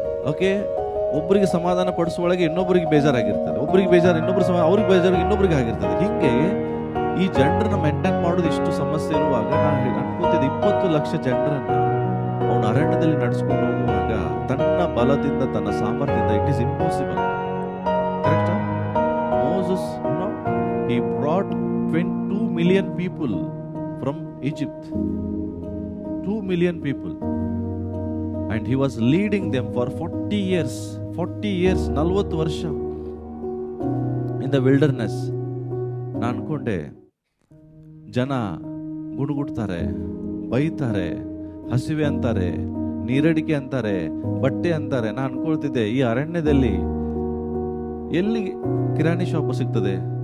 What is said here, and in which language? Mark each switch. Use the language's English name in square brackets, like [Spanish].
[Kannada] Okay, ಒಬ್ಬರಿಗೆ ಸಮಾಧಾನ ಪಡಿಸುವೊಳಗೆ ಇನ್ನೊಬ್ಬರಿಗೆ ಬೇಜಾರಾಗಿರ್ತದೆ, ಒಬ್ಬರಿಗೆ ಬೇಜಾರು ಇನ್ನೊಬ್ರು ಅವ್ರಿಗೆ ಬೇಜಾರು ಇನ್ನೊಬ್ರಿಗೆ ಆಗಿರ್ತದೆ. ಹಿಂಗೆ ಈ ಜನರನ್ನ ಮೇಂಟೈನ್ ಮಾಡೋದು ಇಷ್ಟು ಸಮಸ್ಯೆ ಇರುವಾಗ ನಾನು ಅನ್ಕೋತಿದ್ದೆ, 20 ಲಕ್ಷ ಜನರನ್ನ ಅವನು ಅರಣ್ಯದಲ್ಲಿ ನಡೆಸ್ಕೊಂಡು ಹೋಗುವಾಗ ತನ್ನ ಬಲದಿಂದ ತನ್ನ ಸಾಮರ್ಥ್ಯದಿಂದ [English] It is impossible. [Kannada] ಕರೆಕ್ಟಾ? [English] Moses he brought 22 million people from Egypt, 2 million people, and he was leading them for 40 years [Kannada] 40 ವರ್ಷ [English] in the wilderness. [Kannada] ನಾನು ಅನ್ಕೊಂಡೆ, ಜನ ಗುಡುಗುಡ್ತಾರೆ, ಬೈತಾರೆ, ಹಸಿವೆ ಅಂತಾರೆ, ನೀರಡಿಕೆ ಅಂತಾರೆ, ಬಟ್ಟೆ ಅಂತಾರೆ. ನಾನು ಅನ್ಕೊಳ್ತಿದ್ದೆ, ಈ ಅರಣ್ಯದಲ್ಲಿ ಎಲ್ಲಿ ಕಿರಾಣಿ ಶಾಪ್ ಸಿಗ್ತದೆ?